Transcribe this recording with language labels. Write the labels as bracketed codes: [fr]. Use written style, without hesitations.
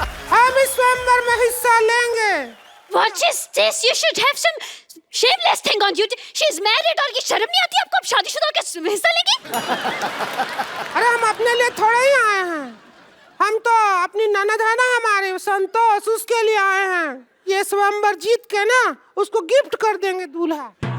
[hi] हम इस स्वयंवर में हिस्सा लेंगे। [en] What is this? You should have some shameless thing on you. She's married [hi] और ये शर्म नहीं आती आपको? अब शादीशुदा होकर हिस्सा लेगी? अरे हम अपने लिए थोड़े ही आए हैं, हम तो अपनी ननद है ना हमारे संतोष, उसके लिए आए हैं। ये स्वयंवर जीत के ना उसको गिफ्ट कर देंगे दूल्हा।